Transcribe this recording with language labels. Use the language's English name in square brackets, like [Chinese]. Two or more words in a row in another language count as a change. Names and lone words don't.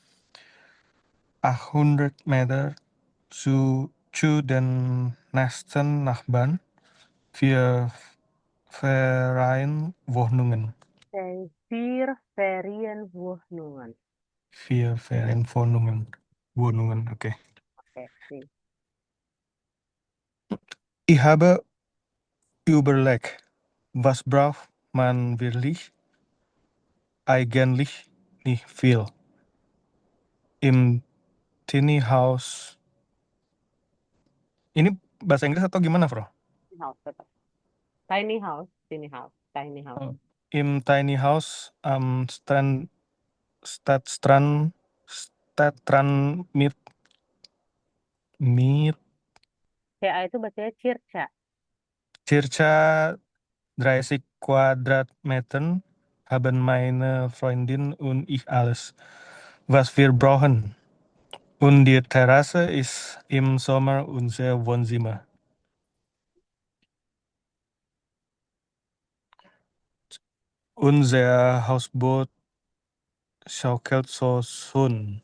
[German] 800 Meter zu den nächsten Nachbarn, 4 Ferienwohnungen. Vier Ferienwohnungen. 4 Ferienwohnungen, okay. [Indonesian] Oke, nih. [German] Ich habe überlegt, was braucht man wirklich? Eigentlich nicht viel. Im [English] Tiny House. [Indonesian] Ini bahasa Inggris atau gimana, Bro? [English] House tetap. Tiny house, tiny house. [German] Oh. Im [English] Tiny House [German] am Stadtstrand mit [Indonesian] CA itu bacanya Circa. [German] circa 30 Quadratmetern haben meine Freundin und ich alles, was wir brauchen. Und die Terrasse ist im Sommer unser Wohnzimmer. Unser Hausboot schaukelt so schön.